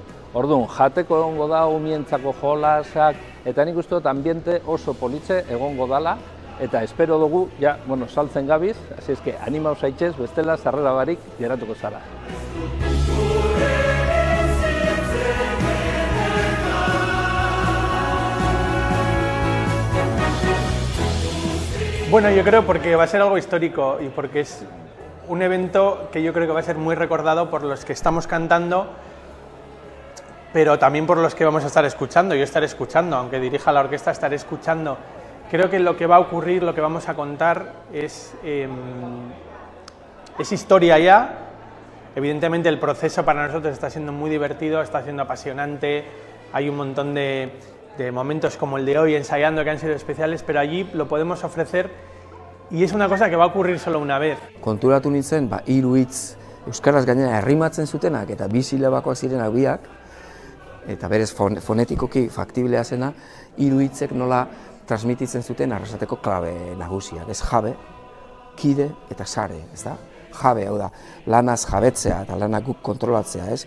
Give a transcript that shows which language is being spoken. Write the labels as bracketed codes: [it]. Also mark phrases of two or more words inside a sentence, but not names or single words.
[eu] Orduan, jateko egongo da, umientzako jolasak, eta nik uste dut ambiente oso politxe egongo dala, eta espero dugu, saltzen gabiz, hasi eske, animau zaitxez, bestela sarrera barik geratuko zara. [es] Bueno, yo creo porque va a ser algo histórico y porque es un evento que yo creo que va a ser muy recordado por los que estamos cantando, pero también por los que vamos a estar escuchando. Yo estaré escuchando, aunque dirija la orquesta, estaré escuchando. Creo que lo que va a ocurrir, lo que vamos a contar es historia ya. Evidentemente el proceso para nosotros está siendo muy divertido, está siendo apasionante. Hay un montón de momentos como el de hoy ensayando que han sido especiales, pero allí lo podemos ofrecer y es una cosa que va a ocurrir solo una vez. [eu] Konturatu nintzen, hiru hitz euskaraz gainera herrimatzen zutenak eta bi silabakoak zirenak biak, eta berez fonetikoki faktiblea zena, hiru hitzek nola transmititzen zuten Arrasateko klabe nagusia. Ez jabe, kide eta sare, ez da? Jabe, hau da, lanaz jabetzea eta lanak guk kontrolatzea, ez?